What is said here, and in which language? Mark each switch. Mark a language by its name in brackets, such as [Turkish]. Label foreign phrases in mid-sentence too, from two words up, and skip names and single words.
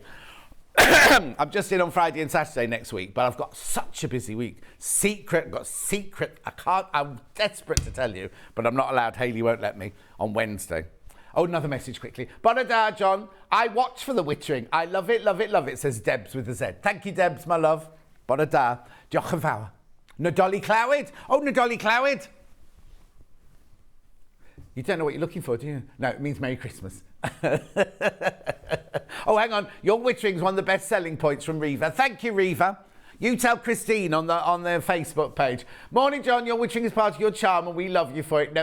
[English] I'm just in on Friday and Saturday next week, but I've got such a busy week. I'm desperate to tell you, but I'm not allowed. Hayley won't let me on Wednesday. Oh, another message quickly. [Welsh] Bona da, John. [English] I watch for the wittering. I love it, love it, love it, says Debs with a Z. Thank you, Debs, my love. [Welsh] Bona da. Diolch yn fawr. Nadolig Clywed. Oh, Nadolig Clywed. [English] You don't know what you're looking for, do you? No, it means Merry Christmas. Oh, hang on. Your wittering's one of the best selling points from Reva. Thank you, Reva. You tell Christine on the Facebook page. Morning, John. Your wittering is part of your charm and we love you for it.